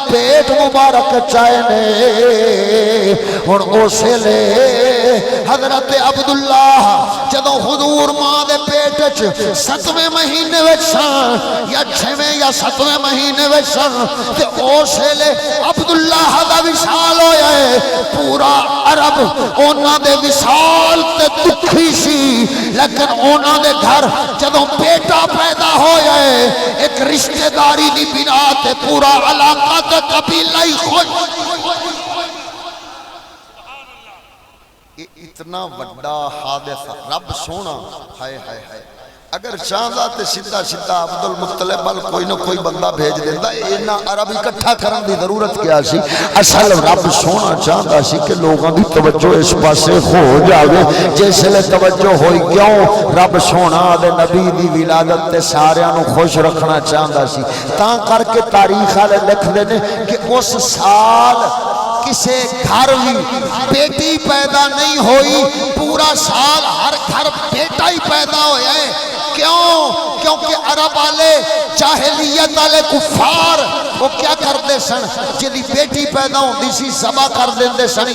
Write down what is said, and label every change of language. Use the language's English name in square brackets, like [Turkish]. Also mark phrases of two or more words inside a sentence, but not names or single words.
[Punjabi] پیٹ مبارک چائے نے ہن اسے لے حضرت عبداللہ جدوں حضور ماں دے پیٹ وچ 7ویں مہینے وچ سن یا 6ویں یا 7ویں مہینے وچ سن تے اسے لے عبداللہ دا وصال ہویا ہے پورا عرب انہاں دے وصال تے دکھی سی لیکن انہاں دے گھر جدوں بیٹا پیدا ہویا ہے ایک رشتہ داری دی بنا تے پورا علاقہ تے قبیلہ ہی خوش اتنا بڑا حادثہ رب سونا ہائے ہائے ہائے اگر چاہتا تے سیدھا سیدھا عبد المطلب بل کوئی نہ کوئی بندہ بھیج دیتا اینا عرب اکٹھا کرن دی ضرورت کیا سی اصل رب سونا چاہتا سی کہ لوگوں دی توجہ اس پاسے ہو جاوے جیسے لے توجہ ہوئی کیوں رب سونا دے نبی دی ولادت تے ساریاں نو خوش رکھنا چاہتا سی تاں کر کے تاریخ والے لکھ دینے کہ اس سال کسے گھر بھی بیٹی پیدا نہیں ہوئی پورا سال ہر گھر بیٹا ہی پیدا ہویا ہے کیوں؟ کیونکہ عرب والے جاہلیت والے کفار [Urdu] وہ کیا کرتے [Punjabi] سن جدی بیٹی پیدا ہوندی سی ذبح کر دیندے سن